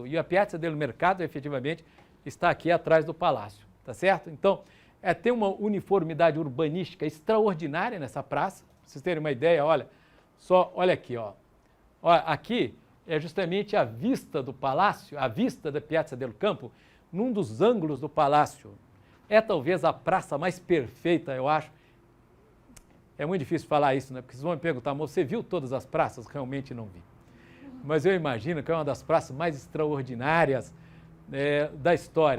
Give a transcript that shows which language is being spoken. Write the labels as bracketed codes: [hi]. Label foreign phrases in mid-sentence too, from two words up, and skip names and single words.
[pt] E a Piazza del Mercato, efetivamente, está aqui atrás do palácio, tá certo? Então, tem uma uniformidade urbanística extraordinária nessa praça. Pra vocês terem uma ideia, olha aqui, ó. Olha, aqui é justamente a vista do palácio, a vista da Piazza del Campo, num dos ângulos do palácio. É talvez a praça mais perfeita, eu acho. É muito difícil falar isso, né? Porque vocês vão me perguntar, mas você viu todas as praças? Realmente não vi. Mas eu imagino que é uma das praças mais extraordinárias da história.